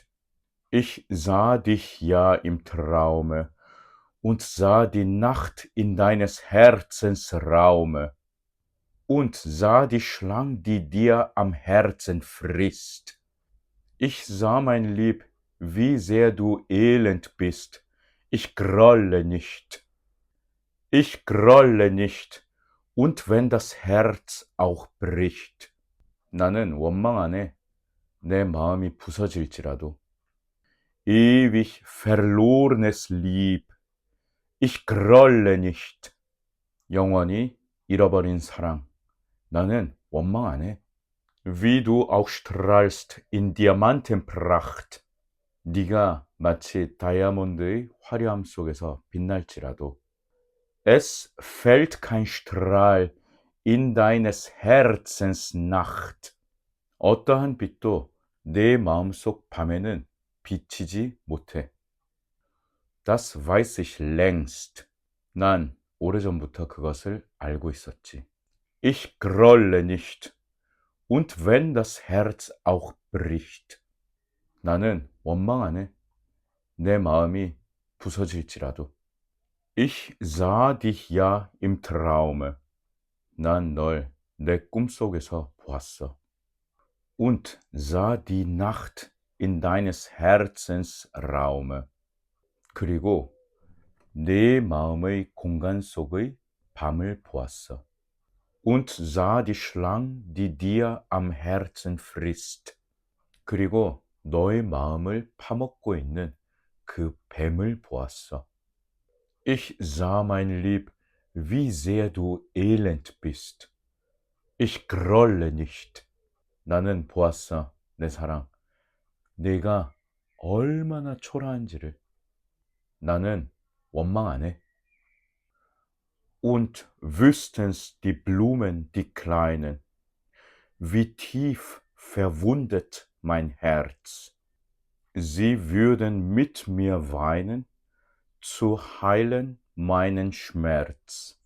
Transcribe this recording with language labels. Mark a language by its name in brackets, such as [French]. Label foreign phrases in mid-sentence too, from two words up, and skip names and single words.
[German] Ich sah dich ja im Traume und sah die Nacht in deines Herzens Raume und sah die Schlang, die dir am Herzen frisst. Ich sah, mein Lieb, wie sehr du elend bist. Ich grolle nicht. Ich grolle nicht. Und wenn das Herz auch bricht. [Korean] 나는 원망 안 해. 내 마음이 부서질지라도. [German] Ewig verlorenes Lieb. Ich grolle nicht. [Korean] 영원히 잃어버린 사랑. 나는 원망 안 해. [German] Wie du auch strahlst in Diamantenpracht. [Korean] 네가 마치 다이아몬드의 화려함 속에서 빛날지라도. [German] Es fällt kein Strahl in deines Herzens Nacht. [Korean] 어떠한 빛도 내 마음속 밤에는 비치지 못해. [German] Das weiß ich längst. [Korean] 난 오래전부터 그것을 알고 있었지. [German] Ich grolle nicht. Und wenn das Herz auch bricht. [Korean] 나는 원망 안 해. 내 마음이 부서질지라도. [German] Ich sah dich ja im Traume. [Korean] 난 널 내 꿈속에서 보았어. [German] Und sah die Nacht in deines Herzens Raume. [Korean] 그리고 내 마음의 공간 속의 밤을 보았어. [German] Und sah die Schlang, die dir am Herzen frisst. [Korean] 그리고 너의 마음을 파먹고 있는 그 뱀을 보았어. [German] Ich sah, mein Lieb, wie sehr du elend bist. Ich grolle nicht. [Korean] 나는 보았어, 내 사랑. 네가 얼마나 초라한지를. 나는 원망 안 해. [German] Und wüssten's die Blumen, die kleinen, wie tief verwundet mein Herz. Sie würden mit mir weinen, zu heilen meinen Schmerz.